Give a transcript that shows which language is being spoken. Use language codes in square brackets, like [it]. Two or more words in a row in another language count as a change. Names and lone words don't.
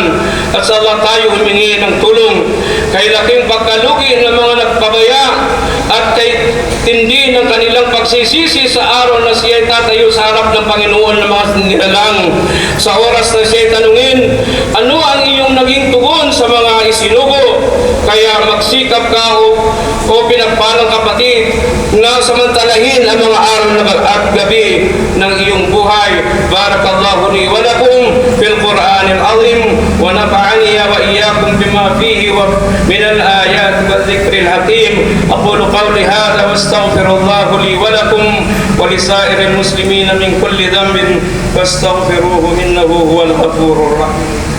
[tl] At sa Allah tayo humingi ng tulong kay laking pagkalugi ng mga nagpabaya at kay tindi ng kanilang pagsisisi sa araw na siya'y tatayo sa harap ng Panginoon ng mga nilalang. Sa oras na siya'y tanungin, ano ang iyong naging tugon sa mga isinugo? Kaya magsikap ka o pinagpalang kapatid na samantalahin ang mga araw at gabi ng iyong buhay. [ar] بارك الله لي ولكم في القرآن العظيم و ونفعني وإياكم بما فيه من الآيات والذكر الحكيم. أقول قولي هذا واستغفر الله لي ولكم ولسائر المسلمين من كل ذنب فاستغفروه إنه هو الغفور الرحيم.